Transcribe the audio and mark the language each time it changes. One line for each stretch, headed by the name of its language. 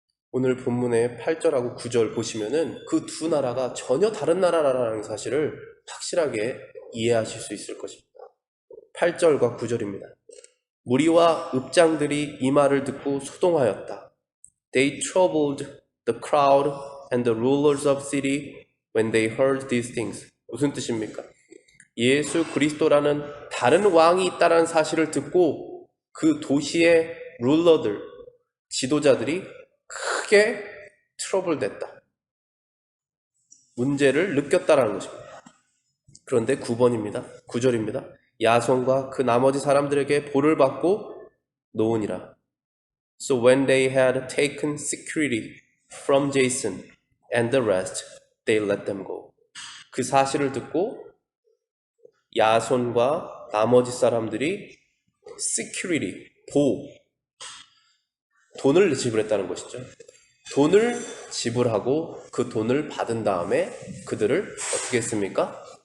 Korean: 오늘 본문의 8절하고 9절 보시면은 그 두 나라가 전혀 다른 나라라는 사실을 확실하게 이해하실 수 있을 것입니다. 8절과 9절입니다. 무리와 읍장들이 이 말을 듣고 소동하였다.
English: They troubled the crowd and the rulers of the city when they heard these things.
Korean: 무슨 뜻입니까? 예수 그리스도라는 다른 왕이 있다는 사실을 듣고 그 도시의 룰러들, 지도자들이 크게 트러블 됐다. 문제를 느꼈다라는 것입니다. 그런데 9번입니다. 9절입니다. 야손과 그 나머지 사람들에게 볼을 받고 놓으니라.
English: So when they had taken security from Jason and the rest, they let them go.
Korean: 그 사실을 듣고 야손과 나머지 사람들이 security, 돈을 지불했다는 것이죠. 돈을 지불하고 그 돈을 받은 다음에 그들을 어떻게 했습니까?